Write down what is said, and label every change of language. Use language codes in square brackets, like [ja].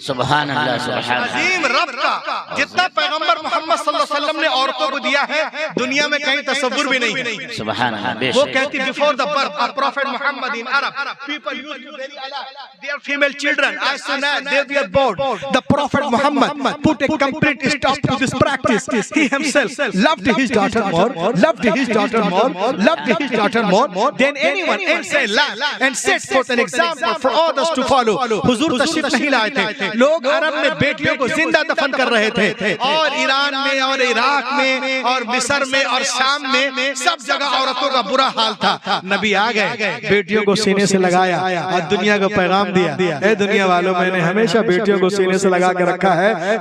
[hi] सुभान अल्लाह, सुभान अजीम रब का जितना पैगंबर मोहम्मद सल्लल्लाहु अलैहि वसल्लम ने औरतों को दिया है, दुनिया में कहीं तसव्वुर भी नहीं है। सुभान अल्लाह। [en] वो कहती before the birth of prophet Muhammad in Arab people used to bury their female children as soon as they were born. The prophet Muhammad put a complete stop to this practice. He himself loved his daughter more, loved his daughter more, loved his daughter more than anyone else in life, and set forth an example for others to follow. [hi] हुजूर तशरीफ नहीं लाए थे, लोग अरब में बेटियों को जिंदा दफन कर रहे थे, और ईरान में और इराक में और मिस्र में और शाम में सब जगह औरतों का बुरा हाल था। नबी आ गए, बेटियों को सीने से लगाया और दुनिया को पैगाम दिया। ए दुनिया वालों, मैंने हमेशा बेटियों को सीने से लगा के रखा है।